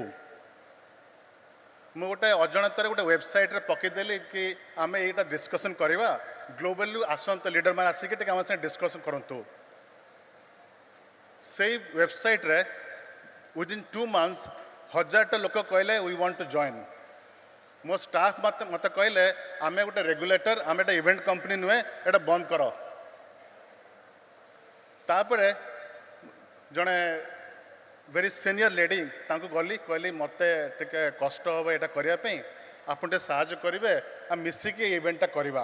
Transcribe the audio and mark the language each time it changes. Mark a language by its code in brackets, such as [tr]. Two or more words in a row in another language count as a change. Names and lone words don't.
[or] ମୁଁ ଗୋଟେ ଅଜାଣତରେ ଗୋଟେ ୱେବସାଇଟ୍ରେ ପକାଇଦେଲି କି ଆମେ ଏଇଟା ଡିସ୍କସନ୍ କରିବା, ଗ୍ଲୋବାଲି ଆସନ୍ତୁ ଲିଡରମାନେ ଆସିକି ଟିକେ ଆମ ସାଙ୍ଗେ ଡିସ୍କସନ୍ କରନ୍ତୁ। ସେଇ ୱେବସାଇଟ୍ରେ [en] within 2 months [or] 1000ଟା ଲୋକ କହିଲେ [en] we want to join. [or] ମୋ ଷ୍ଟାଫ୍ ମୋତେ କହିଲେ ଆମେ ଗୋଟେ ରେଗୁଲେଟର, ଆମେ ଗୋଟେ [en] event company [or] ନୁହେଁ, ଏଇଟା ବନ୍ଦ କର। ତାପରେ ଜଣେ [en] very senior lady [or] ତାଙ୍କୁ ଗଲି, କହିଲି ମୋତେ ଟିକେ କଷ୍ଟ ହେବ ଏଇଟା କରିବା ପାଇଁ, ଆପଣ ଟିକେ ସାହାଯ୍ୟ କରିବେ, ଆମେ ମିଶିକି ଏ ଇଭେଣ୍ଟଟା କରିବା।